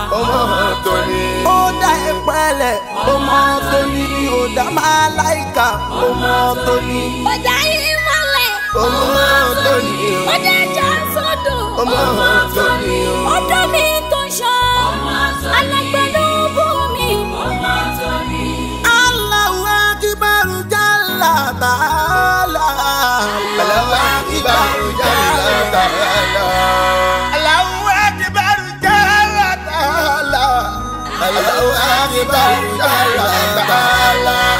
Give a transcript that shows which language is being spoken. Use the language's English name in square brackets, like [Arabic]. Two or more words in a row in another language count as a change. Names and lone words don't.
[Yoruba] Ọmọ tó ní. Ó dá ẹ pẹ́lẹ̀. Ọmọ tó ní, ó dá màláíkà. Ọmọ tó ní. Ó dá ìmọ́lẹ̀. Ọmọ tó ní. Ó dá ẹja sódò. Ọmọ tó ní. Ó dá mi tó ṣan. Alágbẹ̀dẹ bùnmi. [Arabic] الله أكبر، جل تعالى. الله أكبر، جل تعالى. جل تعالى. الله أكبر. جل تعالى.